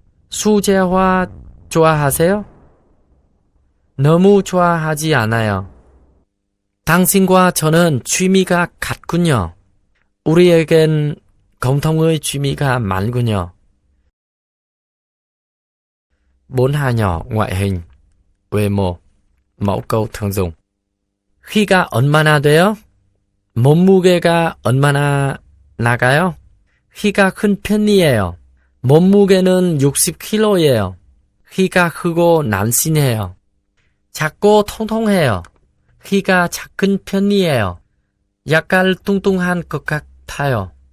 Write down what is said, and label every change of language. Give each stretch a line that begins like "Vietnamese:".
Korean: 수제화 좋아하세요? 너무 좋아하지 않아요. 당신과 저는 취미가 같군요. 우리에겐 공통의 취미가 많군요.
Vietnamese: Bốn hai nhỏ ngoại hình, 외모, mẫu câu thường dùng.
Korean: 키가 얼마나 돼요? 몸무게가 얼마나 나가요? 키가 큰 편이에요. 몸무게는 60kg예요. 키가 크고 날씬해요. 작고 통통해요. 키가 작은 편이에요. 약간 뚱뚱한 것 같아요.